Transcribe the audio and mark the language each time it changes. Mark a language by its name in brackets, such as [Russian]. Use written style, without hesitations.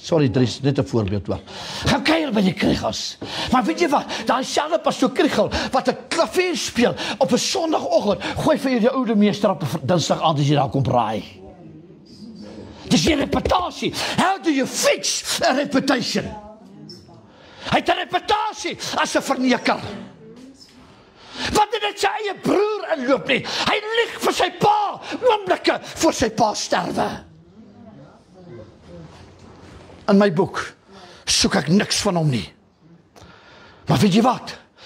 [Afrikaans] Sorry Dries, net 'n voorbeeld hoor. Gaan kuier by die Kriegels. Maar weet jy wat? Daai selfe pastoor Kriegel wat 'n klavier speel op 'n Sondagoggend, gooi vir jou die oude meester op 'n Dinsdag aand as jy daar kom braai. Dis jy reputasie. [English] How do you fix a reputation? [Afrikaans] Hy het 'n reputasie as 'n verneker. Wat het dit sy eie broer inloop nie? Hy lieg vir sy pa, oomblikke voor sy pa sterwe. In my boek soek ek niks van hom nie. Maar weet jy wat?